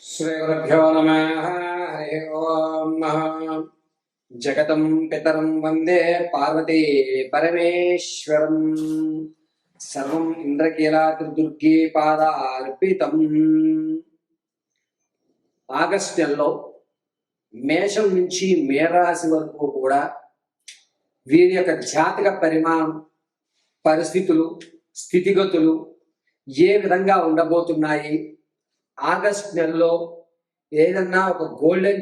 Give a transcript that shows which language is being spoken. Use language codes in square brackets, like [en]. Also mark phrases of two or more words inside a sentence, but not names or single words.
[sa] श्रीगुरुभ्यो नमः। हरि ओम्। जगतं पितरं वन्दे पार्वती परमेश्वरम्। सर्वं ఇంద్రకీలాద్రిదుర్గే పాదార్పితం. [te] ఆగస్టు నెలలో మేషం నుంచి మేరాశి వరకు కూడా వీరి యొక్క జాతక పరిమాణం, పరిస్థితులు, స్థితిగతులు ఏ విధంగా ఉండబోతున్నాయి, ఆగస్టు నెలలో ఏదన్నా ఒక గోల్డెన్